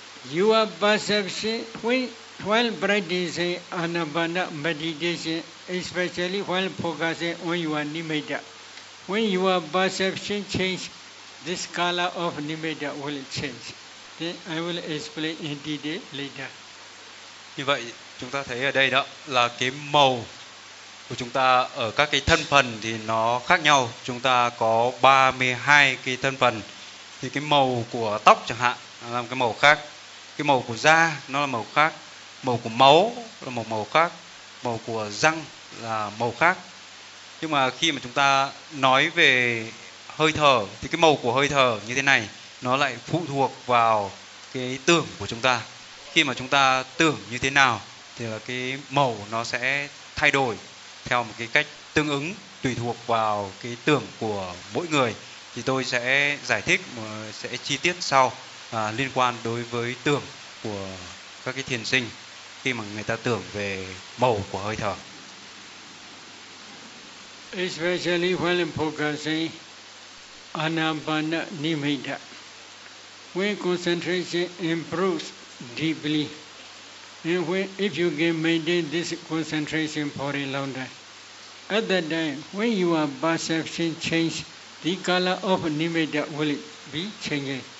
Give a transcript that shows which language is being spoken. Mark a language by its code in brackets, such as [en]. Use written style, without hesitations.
[en] Your perception, when practicing anapana meditation, especially when focusing on your nimitta, when your perception change, this color of nimitta will change. Then I will explain in detail later. [vi] Như vậy, chúng ta thấy ở đây đó là cái màu của chúng ta ở các cái thân phần thì nó khác nhau. Chúng ta có 32 cái thân phần. Thì cái màu của tóc chẳng hạn là một cái màu khác. Cái màu của da nó là màu khác. Màu của máu là một màu khác. Màu của răng là màu khác. Nhưng mà khi mà chúng ta nói về hơi thở thì cái màu của hơi thở như thế này nó lại phụ thuộc vào cái tưởng của chúng ta. Khi mà chúng ta tưởng như thế nào thì là cái màu nó sẽ thay đổi theo một cái cách tương ứng tùy thuộc vào cái tưởng của mỗi người. Thì tôi sẽ giải thích, sẽ chi tiết sau liên quan đối với tưởng của các cái thiền sinh khi mà người ta tưởng về màu của hơi thở. [en] Especially when focusing anapana nimitta, when concentration improves deeply, and when if you can maintain this concentration for a long time, at that time when your perception change, the color of nimitta will be changing.